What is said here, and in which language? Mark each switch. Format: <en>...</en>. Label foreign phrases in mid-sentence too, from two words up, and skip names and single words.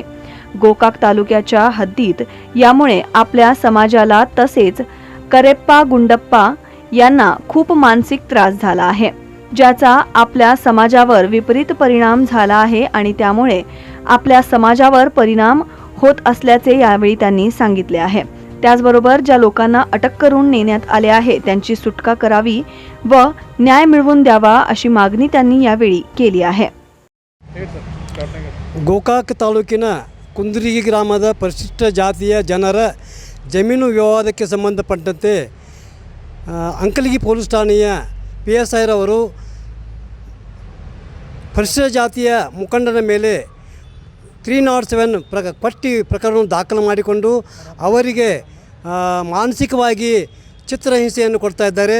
<mr>गोकाक तालुक्याच्या हद्दीत यामुळे आपल्या समाजाला तसेच करेप्पा गुंडप्पा यांना खूप मानसिक त्रास झाला आहे, ज्याचा आपल्या समाजावर विपरीत परिणाम झाला आहे आणि त्यामुळे आपल्या समाजावर परिणाम होत असल्याचे यावेळी त्यांनी सांगितले आहे. त्याचबरोबर ज्या लोकांना अटक करून नेण्यात आले आहे त्यांची सुटका करावी व न्याय मिळवून द्यावा अशी मागणी त्यांनी यावेळी केली आहे.</mr> <kn>ಗೋಕಾಕ್ ತಾಲೂಕಿನ ಕುಂದರ್ಗಿ ಗ್ರಾಮದ ಪರಿಶಿಷ್ಟ ಜಾತಿಯ ಜನರ ಜಮೀನು ವಿವಾದಕ್ಕೆ ಸಂಬಂಧಪಟ್ಟಂತೆ ಅಂಕಲಗಿ ಪೊಲೀಸ್ ಠಾಣೆಯ PSI ರವರು ಪರಿಶಿಷ್ಟ ಜಾತಿಯ ಮುಖಂಡನ ಮೇಲೆ 307 ಪಟ್ಟಿ ಪ್ರಕರಣವನ್ನು ದಾಖಲು ಮಾಡಿಕೊಂಡು ಅವರಿಗೆ ಮಾನಸಿಕವಾಗಿ ಚಿತ್ರಹಿಂಸೆಯನ್ನು ಕೊಡ್ತಾ ಇದ್ದಾರೆ.</kn>